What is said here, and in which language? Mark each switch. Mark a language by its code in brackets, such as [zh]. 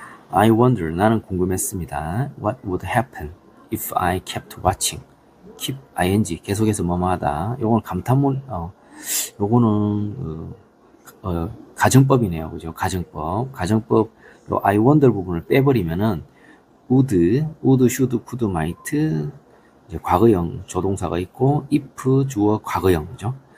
[en] I wonder, [ko] 나는 궁금했습니다. [en] What would happen if I kept watching? [ko] keep ing 계속해서 뭐뭐하다. 요거는 감탄문. 요거는 가정법이네요. 그죠? 가정법. 요 [en] I wonder [ko] 부분을 빼버리면은 would, should, could, might 이제 과거형 조동사가 있고 if 주어 과거형이죠.